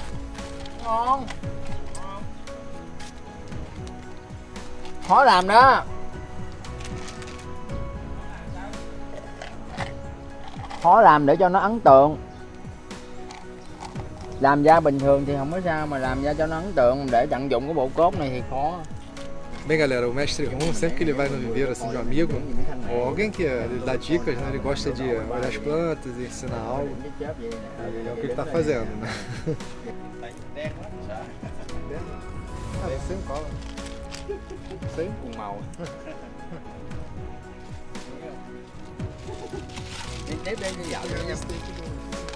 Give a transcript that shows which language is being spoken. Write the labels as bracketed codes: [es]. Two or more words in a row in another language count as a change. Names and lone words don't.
[vi] Ngon. Khó làm đó. Khó làm để cho nó ấn tượng. Làm da bình thường thì không có sao, mà làm da cho nó ấn tượng để tận dụng cái bộ cốt này thì khó. [pt] Bem, galera, o mestre Ron, sempre que ele vai no viveiro assim de um amigo, ou alguém que ele dá dicas, né? Ele gosta de olhar as plantas e ensinar algo. E é o que ele tá fazendo, né? Sempre cola. [vi] Xí cùng màu. Đi tiếp đi dạo đi Yeah, nha. [en] let's take it over.